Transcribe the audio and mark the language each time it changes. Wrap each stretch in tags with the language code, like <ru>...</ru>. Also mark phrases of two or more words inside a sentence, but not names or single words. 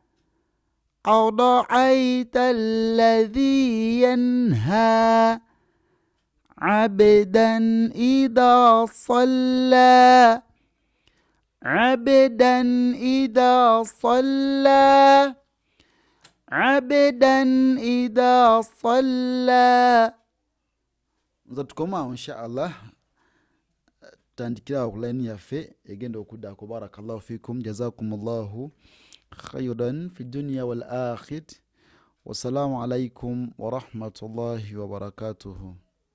<ar>أرأيت الذي ينهى عبدا إذا صلى. عبدا إذا صلى. عبدا إذا صلى.</ar> <lg>Nzatukoma</lg> <ar>إن شاء الله</ar> <lg>tandikira okulani yaffe egenda okuddaako.</lg> <ar>بارك الله فيكم، جزاكم الله خيرا في الدنيا والآخرة. والسلام عليكم ورحمة الله وبركاته.</ar>